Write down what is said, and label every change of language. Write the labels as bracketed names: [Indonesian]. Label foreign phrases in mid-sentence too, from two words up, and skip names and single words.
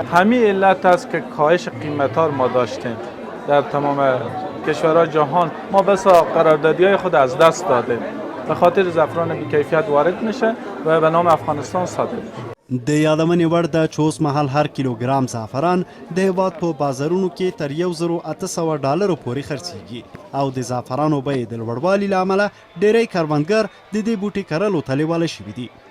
[Persian] همین علت است که کاهش قیمت‌ها ما داشتیم در تمام کشورهای جهان. ما بسا قراردادی‌های خود از دست دادیم به خاطر زعفران بی‌کیفیت وارد میشه و به نام افغانستان صادر میشه. [Pashto] د یادمنې وړ ده چې اوس مهال هر کیلوګرام زعفران د هیواد په بازارونو کې تر $1,800 پورې خرڅیږي او د زعفرانو بیې د لوړوالي له امله ډیری کروندګر د دې بوټي کرلو ته لیواله شوي دي.